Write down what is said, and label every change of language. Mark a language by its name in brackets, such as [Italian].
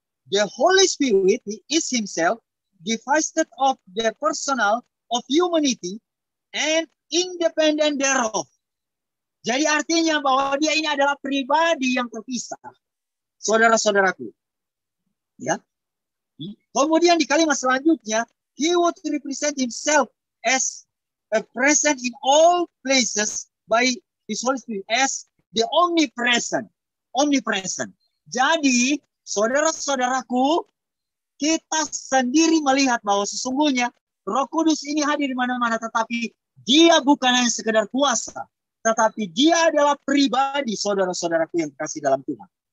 [English] The Holy Spirit is himself divested of the personal of humanity and independent thereof. [Indonesian] Jadi artinya bahwa dia ini adalah pribadi yang terpisah. Saudara-saudaraku. Ya. Kemudian di kalimat selanjutnya, [English] he would represent himself as a present in all places by his Holy Spirit as the omnipresent. Omnipresent. [Indonesian] Jadi, saudara-saudaraku, kita sendiri melihat bahwa sesungguhnya Roh Kudus ini hadir di mana-mana, tetapi dia bukan hanya sekedar kuasa, tetapi dia adalah pribadi, saudara-saudaraku yang kasih dalam Tuhan.